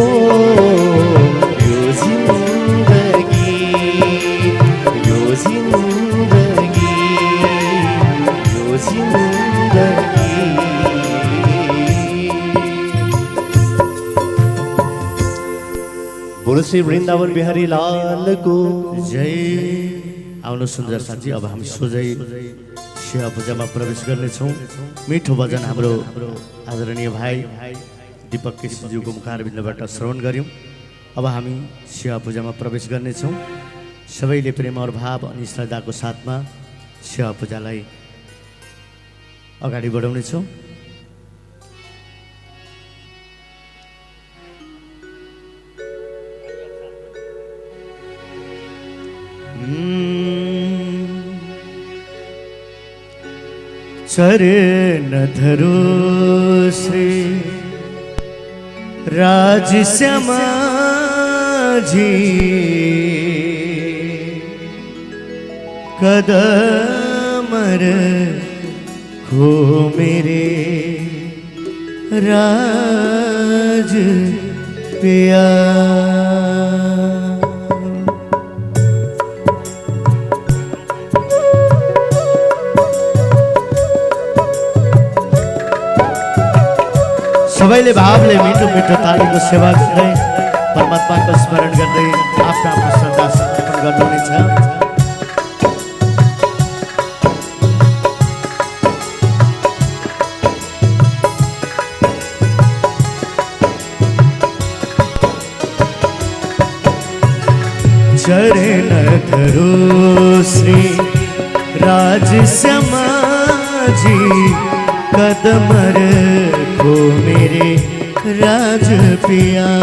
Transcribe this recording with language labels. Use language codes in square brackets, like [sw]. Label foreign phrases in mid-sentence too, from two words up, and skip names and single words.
[ne] यो जिंदगी यो जिंदगी यो जिंदगी। [hi] बोलो श्री वृंदावन बिहारी लाल को जय। [ne] आउनु सुन्दर साथी, अब हामी सोझै सेवा पूजामा प्रवेश गर्नेछौँ। मिठो भजन हाम्रो आदरणीय भाइ दीपक केसीज्यूको मुखारबिन्दबाट श्रवण गऱ्यौँ। अब हामी सेवा पूजामा प्रवेश गर्नेछौँ। सबैले प्रेम और भाव अनि श्रद्धाको साथमा सेवा पूजालाई अगाडि बढाउनेछौँ। [hi] चरण धरो श्री राजश्यामा जी, कदम रखो मेरे राज पिया। [ne] सबैले भावले मिठो मिठो तालीको सेवा गर्दै परमात्माको स्मरण गर्दै आफ्नो आफ्नो श्रद्धा समर्पण गर्नुहुनेछ। [hi] चरण धरो श्री राजश्यामा जी, कदम रखो मेरे राज पिया।